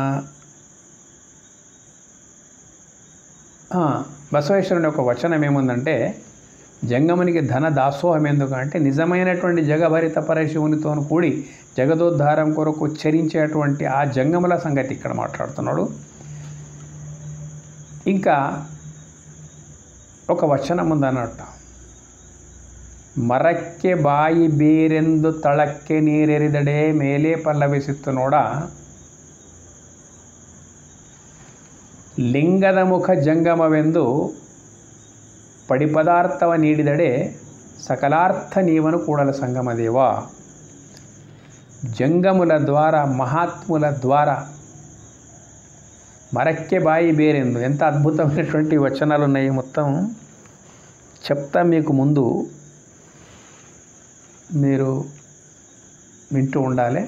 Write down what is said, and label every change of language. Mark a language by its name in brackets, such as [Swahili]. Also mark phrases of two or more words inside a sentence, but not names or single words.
[Telugu] బసవేశ్వరుని యొక్క వచనం ఏముందంటే, జంగమునికి ధన దాసోహం ఎందుకంటే నిజమైనటువంటి జగభరిత పరశివునితో కూడి జగదోద్ధారం కొరకు చరించేటువంటి ఆ జంగముల సంగతి ఇక్కడ మాట్లాడుతున్నాడు. ఇంకా ఒక వచనం ఉందన్నట్టు, [Kannada] ಮರಕ್ಕೆ ಬಾಯಿ ಬೇರೆಂದು ತಳಕ್ಕೆ ನೀರೆರಿದಡೆ ಮೇಲೆ ಪಲ್ಲವಿಸಿತ್ತು ನೋಡ, ಲಿಂಗದ ಮುಖ ಜಂಗಮವೆಂದು ಪಡಿ ಪದಾರ್ಥವ ನೀಡಿದಡೆ ಸಕಲಾರ್ಥ ನೀವನು ಕೂಡಲ ಸಂಗಮದೇವ. [Telugu] జంగముల ద్వారా, మహాత్ముల ద్వారా [Kannada] ಮರಕ್ಕೆ ಬಾಯಿ ಬೇರೆಂದು. [Telugu] ఎంత అద్భుతమైనటువంటి వచనాలు ఉన్నాయి. మొత్తం చెప్తా మీకు, ముందు మీరు వింటూ ఉండాలి.